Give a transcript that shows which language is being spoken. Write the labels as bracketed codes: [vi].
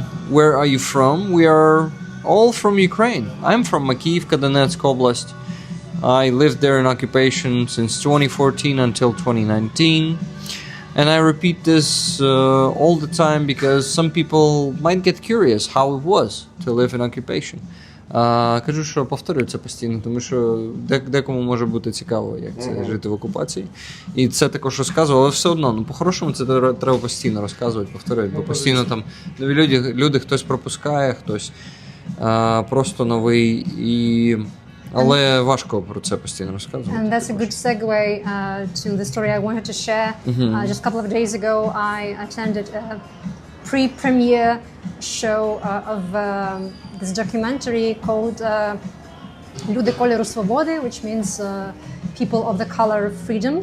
[en] Where are you from? We are all from Ukraine. I'm from Makivka, Donetsk Oblast. I lived there in occupation since 2014 until 2019. And I repeat this all the time because some people might get curious how it was to live in occupation. [uk] Кажу, що повторюю це постійно, тому що декому може бути цікаво, як це жити в окупації. І це також розказував, але все одно, по-хорошому це треба постійно розказувати, повторювати, бо постійно там нові люди хтось пропускає, хтось просто новий, але важко про це постійно розказувати. [en] And that's a good segue to the story I wanted to share. Just a couple of days ago I attended a pre-premiere show of this documentary called Люди кольору свободи, which means people of the color of freedom.